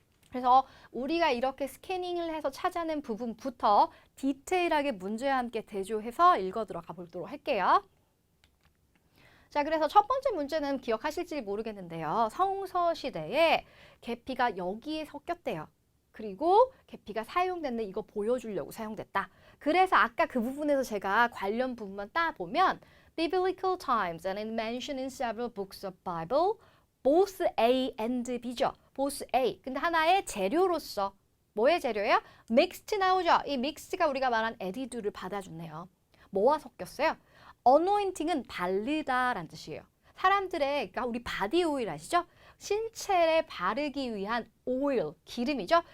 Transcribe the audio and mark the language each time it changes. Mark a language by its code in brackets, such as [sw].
[ko] 그래서 우리가 이렇게 스캐닝을 해서 찾아낸 부분부터 디테일하게 문제와 함께 대조해서 읽어 들어가 보도록 할게요. 자, 그래서 첫 번째 문제는 기억하실지 모르겠는데요. 성서시대에 계피가 여기에 섞였대요. 그리고 계피가 사용됐는데 이거 보여주려고 사용됐다. 그래서 아까 그 부분에서 제가 관련 부분만 따보면 [en] Biblical times and it mentioned in several books of Bible, both A and B죠. both A. [ko] 근데 하나의 재료로서 뭐의 재료예요? mixed 나오죠. 이 mixed가 우리가 말한 attitude를 받아줬네요. 뭐와 섞였어요? anointing은 바르다라는 뜻이에요. 사람들의, 그러니까 우리 바디 오일 아시죠? 신체에 바르기 위한 오일, 기름이죠.